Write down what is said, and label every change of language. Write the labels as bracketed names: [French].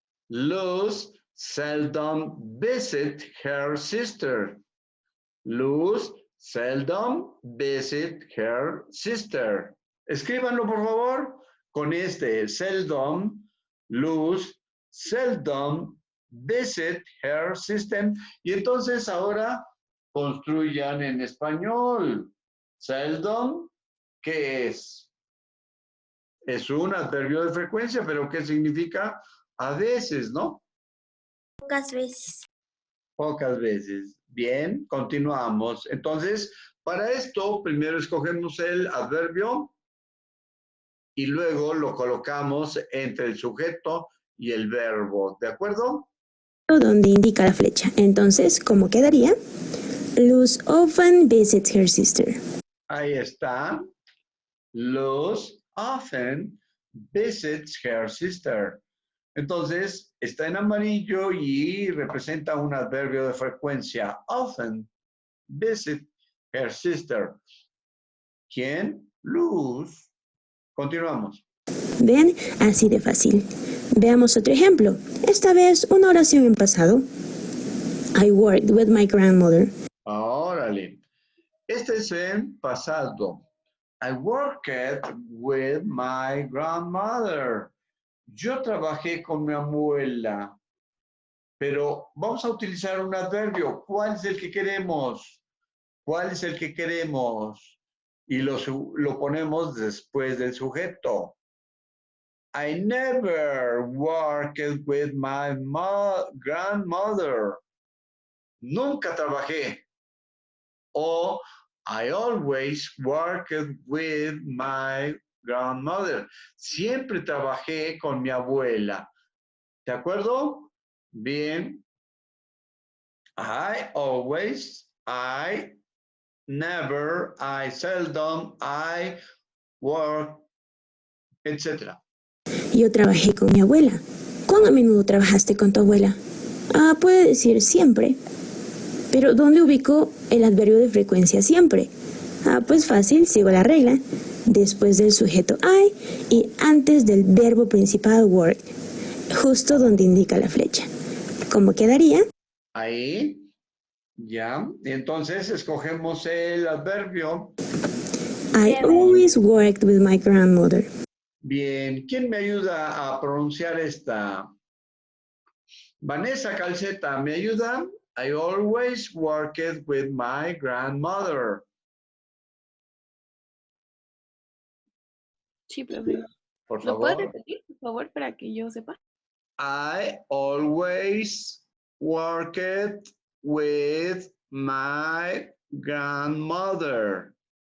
[English] Luz seldom visit her sister. Luz seldom visit her sister. [Spanish] Escríbanlo, por favor, con este seldom. [English] Luz seldom visit her sister. [Spanish] Y entonces ahora construyan en español. Seldom, ¿qué es? Es un adverbio de frecuencia, pero ¿qué significa? A veces, ¿no? Pocas veces. Pocas veces. Bien, continuamos. Entonces, para esto, primero escogemos el adverbio y luego lo colocamos entre el sujeto y el verbo, ¿de acuerdo? Donde indica la flecha. Entonces, ¿cómo quedaría? [English] Luz often visits her sister. [Spanish] Ahí está. [English] Luz often visits her sister. [Spanish] Entonces, está en amarillo y representa un adverbio de frecuencia. [English] Often visit her sister. [Spanish] ¿Quién? [English] Luz. [Spanish] Continuamos. ¿Ven? Así de fácil. Veamos otro ejemplo. Esta vez una oración en pasado. [English] I worked with my grandmother. [Spanish] Órale. Este es en pasado. [English] I worked with my grandmother. [Spanish] Yo trabajé con mi abuela. Pero vamos a utilizar un adverbio. ¿Cuál es el que queremos? ¿Cuál es el que queremos? Y lo ponemos después del sujeto. [English] I never worked with my grandmother. [Spanish] Nunca trabajé. O [English] I always worked with my grandmother. [Spanish] Siempre trabajé con mi abuela. ¿De acuerdo? Bien. [English] I always, I never, I seldom, I work, etc. [Spanish] Yo trabajé con mi abuela. ¿Cuán a menudo trabajaste con tu abuela? Puede decir siempre. Pero ¿dónde ubico el adverbio de frecuencia siempre? Pues fácil, sigo la regla. Después del sujeto I y antes del verbo principal work. Justo donde indica la flecha. ¿Cómo quedaría? Ahí. Ya. Y entonces escogemos el adverbio. [English] I always worked with my grandmother. [Spanish] Bien, ¿quién me ayuda a pronunciar esta? Vanessa Calceta, ¿me ayuda? [English] I always worked with my grandmother. [Spanish] Sí, profe. Por ¿Lo puedes favor. repetir, por favor, para que yo sepa? [English] I always worked with my grandmother.